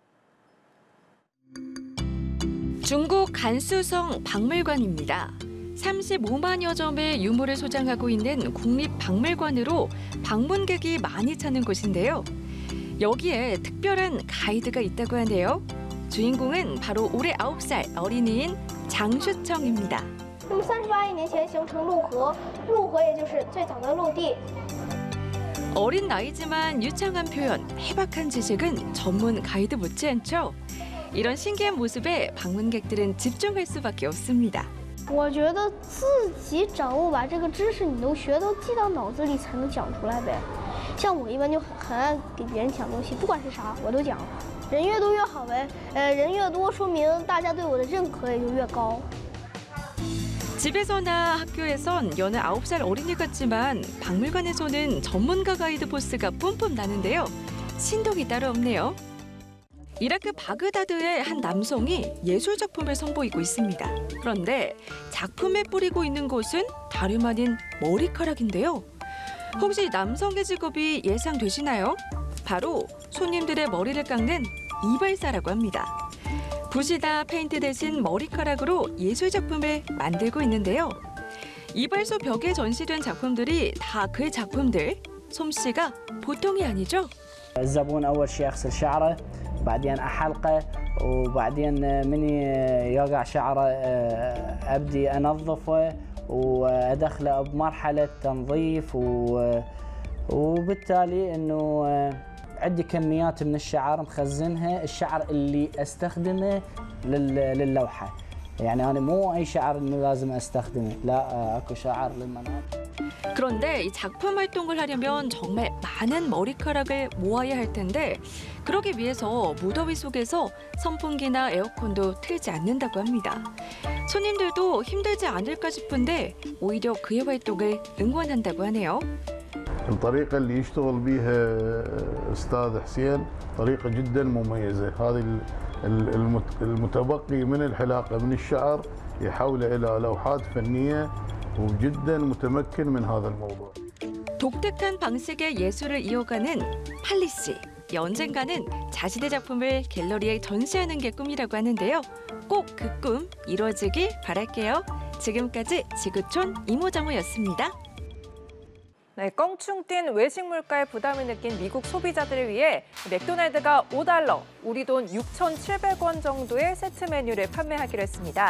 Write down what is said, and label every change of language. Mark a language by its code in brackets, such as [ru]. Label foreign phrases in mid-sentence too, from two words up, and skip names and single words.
[ko] 중국 간수성 박물관입니다. 35만여 점의 유물을 소장하고 있는 국립박물관으로 방문객이 많이 찾는 곳인데요. 여기에 특별한 가이드가 있다고 하네요. 주인공은 바로 올해 9살 어린이인 장슈청입니다. [zh] 38亿年前形成陆河，陆河也就是最早的陆地。 [ko] 어린 나이지만 유창한 표현, 해박한 지식은 전문 가이드 못지않죠. 이런 신기한 모습에 방문객들은 집중할 수밖에 없습니다. [zh] 我觉得自己掌握把这个知识你都学都记到脑子里才能讲出来呗。像我一般就很爱给别人讲东西，不管是啥我都讲。人越多越好呗，人越多说明大家对我的认可也就越高。 [ko] 집에서나 학교에선 여느 9살 어린이 같지만 박물관에서는 전문가 가이드 포스가 뿜뿜 나는데요. 신동이 따로 없네요. 이라크 바그다드의 한 남성이 예술 작품을 선보이고 있습니다. 그런데 작품에 뿌리고 있는 것은 다름 아닌 머리카락인데요. 혹시 남성의 직업이 예상되시나요? 바로 손님들의 머리를 깎는 이발사라고 합니다. 붓이나 페인트 대신 머리카락으로 예술 작품을 만들고 있는데요. 이발소 벽에 전시된 작품들이 다 그 작품들. 솜씨가 보통이 아니죠. [ar] الزبون أول شيء يغسل شعره بعدين أحلقه وبعدين من يقع شعره أبدي أنظفه وأدخله بمرحلة تنظيف وبالتالي إنه عندي كميات من الشعر مخزنها الشعر اللي أستخدمه للوحة يعني أنا مو أي شعر إنه لازم أستخدمه لا أكو شعر للمناطق. [ko] 그런데 이 작품 활동을 하려면 정말 많은 머리카락을 모아야 할 텐데 그러기 위해서 무더위 속에서 선풍기나 에어컨도 틀지 않는다고 합니다. 손님들도 힘들지 않을까 싶은데 오히려 그의 활동을 응원한다고 하네요. [ar] الطريقة اللي يشتغل بيها أستاذ حسين طريقة جدا مميزة. هذه المتبقي من الحلاقة من الشعر يحوله إلى لوحات فنية وجدا متمكن من هذا الموضوع. [ko] 독특한 방식의 예술을 이어가는 팔리 씨. 언젠가는 자신의 작품을 갤러리에 전시하는 게 꿈이라고 하는데요. 꼭 그 꿈 이루어지길 바랄게요. 지금까지 지구촌 이모저모였습니다. 네, 껑충 뛴 외식 물가의 부담을 느낀 미국 소비자들을 위해 맥도날드가 $5, 우리 돈 6,700원 정도의 세트 메뉴를 판매하기로 했습니다.